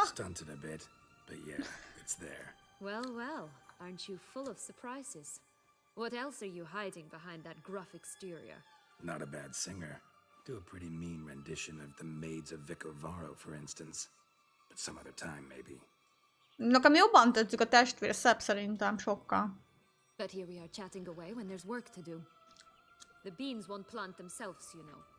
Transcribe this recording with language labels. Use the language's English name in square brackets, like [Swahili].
[English] Stunted a bit, but yeah, it's there. Well, well, aren't you full of surprises? What else are you hiding behind that gruff exterior? Not a bad singer. Do a pretty mean rendition of The Maids of Vicovaro, for instance. But some other time, maybe. [Hungarian] Nekem jobban tetszik a testvér szebb szerintem sokkal. [English] But here we are chatting away when there's work to do. The beans won't plant themselves, you know.